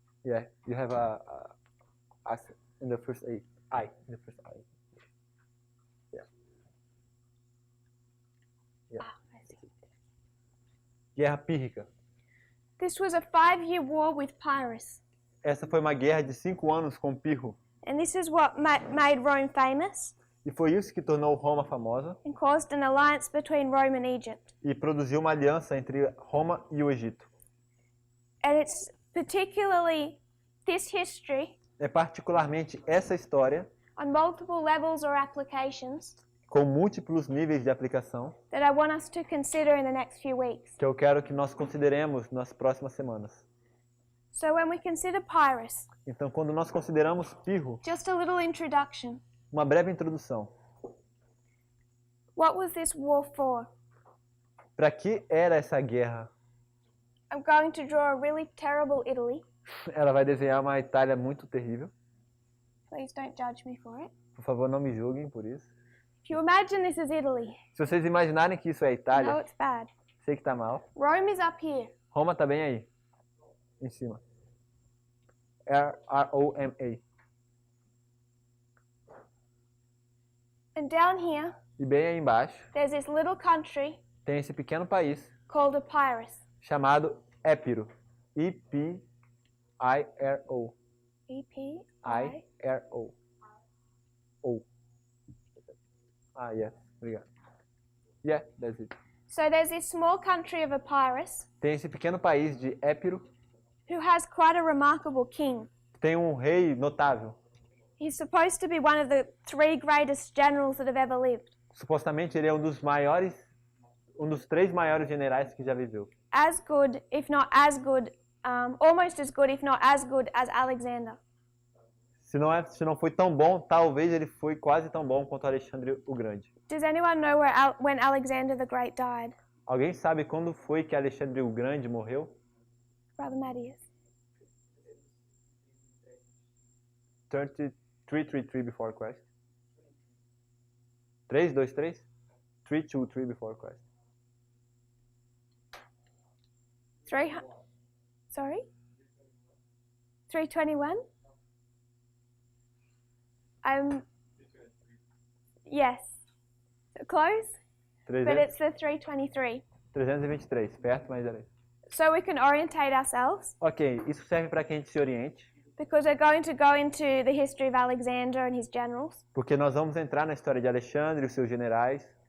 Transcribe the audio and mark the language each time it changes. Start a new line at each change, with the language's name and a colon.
English: Yeah, you have a in the first A. I in the first I. Yeah. Yeah. I see.
Portuguese: Guerra Pírrica.
English: This was a 5-year war with Pyrrhus.
Portuguese: Essa foi uma guerra de 5 anos com Pirro.
English: And this is what made Rome famous
Portuguese: E foi isso que tornou Roma famosa
English: and caused an alliance between Rome and Egypt.
Portuguese: e produziu uma aliança entre Roma e o Egito.
English: And it's particularly this history
Portuguese: É particularmente essa história,
English: on multiple levels or applications
Portuguese: com múltiplos níveis de aplicação,
English: that I want us to consider in the next few weeks.
Portuguese: que eu quero que nós consideremos nas próximas semanas.
English: So when we consider Pyrrhus,
Portuguese: Então, quando nós consideramos Pirro,
English: just a little introduction.
Portuguese: uma breve introdução.
English: What was this war for?
Portuguese: Para que era essa guerra?
English: I'm going to draw a really terrible Italy.
Portuguese: Ela vai desenhar uma Itália muito terrível.
English: Please don't judge me for it.
Portuguese: Por favor, não me julguem por isso.
English: If you imagine this is Italy,
Portuguese: Se vocês imaginarem que isso é
English: I know
Portuguese: Itália,
English: it's bad.
Portuguese: sei que tá mal.
English: Rome is up here.
Portuguese: Roma tá bem aí, em cima. R-R-O-M-A.
English: And down here,
Portuguese: E bem aí embaixo
English: there's this little country
Portuguese: tem esse pequeno país
English: called Epirus.
Portuguese: chamado Épiro. E-P-I-R-O. E-P-I.
English: I-R-O. O. Ah, yes.
Portuguese: Obrigado.
English: Yeah, that's it. So there's this small country of Epirus
Portuguese: Tem esse pequeno país de Épiro.
English: who has quite a remarkable king.
Portuguese: Tem um rei notável.
English: He's supposed to be one of the 3 greatest generals that have ever lived.
Portuguese: Supostamente ele é um dos 3 maiores generais que já viveu.
English: As good, if not as good, almost as good, if not as good as Alexander.
Portuguese: Se não foi tão bom, talvez ele foi quase tão bom quanto Alexandre o Grande.
English: Does anyone know when Alexander the Great died?
Portuguese: Alguém sabe quando foi que Alexandre o Grande morreu?
English: Brother Matthias. 333 before Christ. 323? 323 before Christ. 321? Yes. Close? But 300, it's the 323.
Portuguese: 323, perto, mas era isso.
English: So we can orientate ourselves
Portuguese: Ok, isso serve para que a gente se oriente,
English: because we're going to go into the history of Alexander and his generals.
Portuguese: porque nós vamos entrar na história de Alexandre e os seus generais.